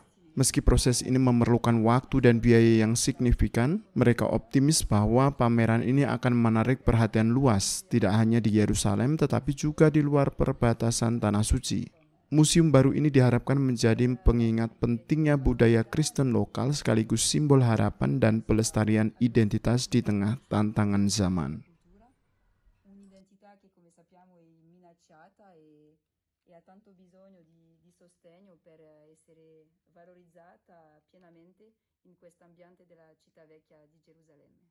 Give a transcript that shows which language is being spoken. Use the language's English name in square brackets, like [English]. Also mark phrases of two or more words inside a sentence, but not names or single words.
[Indonesian] Meski proses ini memerlukan waktu dan biaya yang signifikan, mereka optimis bahwa pameran ini akan menarik perhatian luas, tidak hanya di Yerusalem tetapi juga di luar perbatasan Tanah Suci. Museum baru ini diharapkan menjadi pengingat pentingnya budaya Kristen lokal sekaligus simbol harapan dan pelestarian identitas di tengah tantangan zaman. [Italian] Un'identità che come sappiamo è minacciata e ha tanto bisogno di sostegno per essere valorizzata pienamente in quest'ambiente della città vecchia di Gerusalemme.